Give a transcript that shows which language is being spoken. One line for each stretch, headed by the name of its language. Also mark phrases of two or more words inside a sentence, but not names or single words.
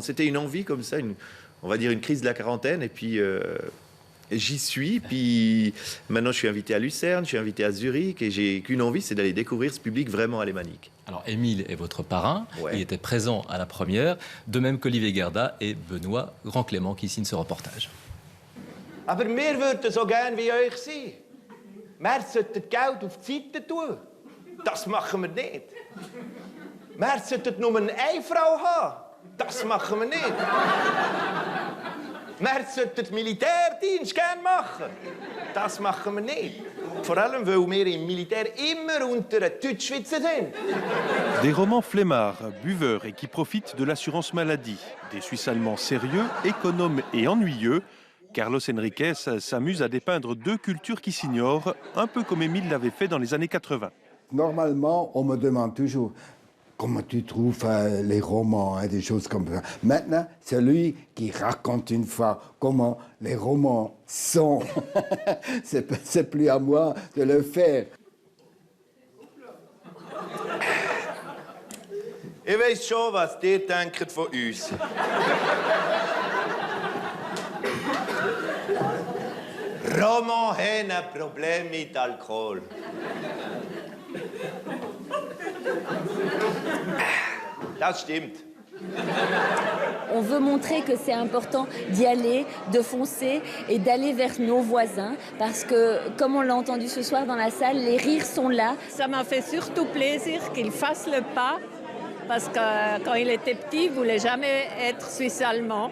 French: C'était une envie comme ça, on va dire une crise de la quarantaine, et puis j'y suis. Puis maintenant, je suis invité à Lucerne, je suis invité à Zurich, et j'ai qu'une envie, c'est d'aller découvrir ce public vraiment alémanique. Alors, Émile est votre parrain, Ouais. il était présent à la première, de même qu'Olivier Gerda et Benoît Grand-Clément qui signent ce reportage.
German: Aber wir würden so gern wie euch sein. Wir sollten Geld auf die Seite tun. Das machen wir nicht. Wir sollten nur eine Frau haben. Das machen wir nicht. Wir sollten den Militärdienst gern machen. Das machen wir nicht. Vor allem, weil wir im Militär immer unter den Deutschschweizer sind.
French: Des romans flemmards, buveurs et qui profitent de l'assurance maladie. Des Suisses allemands sérieux, économes et ennuyeux. Carlos Enriquez s'amuse à dépeindre deux cultures qui s'ignorent, un peu comme Émile l'avait fait dans les années 80. Normalement, on me demande toujours comment tu trouves les romans, des choses comme ça. Maintenant, c'est lui qui raconte une fois comment les romans sont. C'est plus à moi de le faire.
German: Ich weiss schon, was ihr denkt von uns. Roman haben ein Problem mit Alkohol. Das stimmt.
French: On veut montrer que c'est important d'y aller, de foncer et d'aller vers nos voisins parce que, comme on l'a entendu ce soir dans la salle, les rires sont là. Ça m'a fait surtout plaisir qu'il fasse le pas parce que quand il était petit, il ne voulait jamais être suisse-allemand.